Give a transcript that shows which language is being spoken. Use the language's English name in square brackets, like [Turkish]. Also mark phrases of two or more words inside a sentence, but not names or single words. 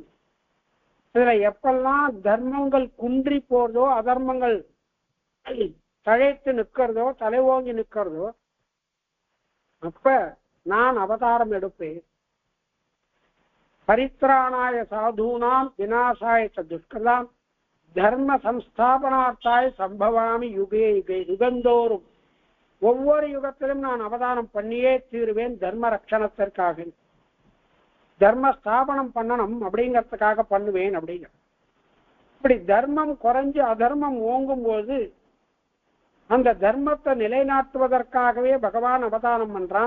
[Tamil] இதுல எப்பெல்லாம் தர்மங்கள் குன்றி போறதோ, அதர்மங்கள் தழைத்து நிற்கிறதோ, தலை ஓங்கி நிற்கிறதோ, அப்ப நான் அவதாரம் எடுப்பேன். [Sanskrit] परित्राणाय साधूनाम् विनाशाय दुष्कताम् धर्म संस्थापनार्थाय सम्भवामि युगे युगे. [Tamil] யுகந்தோறும் ஒவ்வொரு யுகத்திலும் நான் அவதாரம் பண்ணியே தீருவேன். தர்ம ரட்சணத்திற்காக, தர்ம ஸ்தாபனம் பண்ணணும் அப்படிங்கிறதுக்காக பண்ணுவேன் அப்படிங்கிற. இப்படி தர்மம் குறைஞ்சு அதர்மம் ஓங்கும் போது அந்த தர்மத்தை நிலைநாட்டுவதற்காகவே பகவான் அவதாரம் பண்றான்.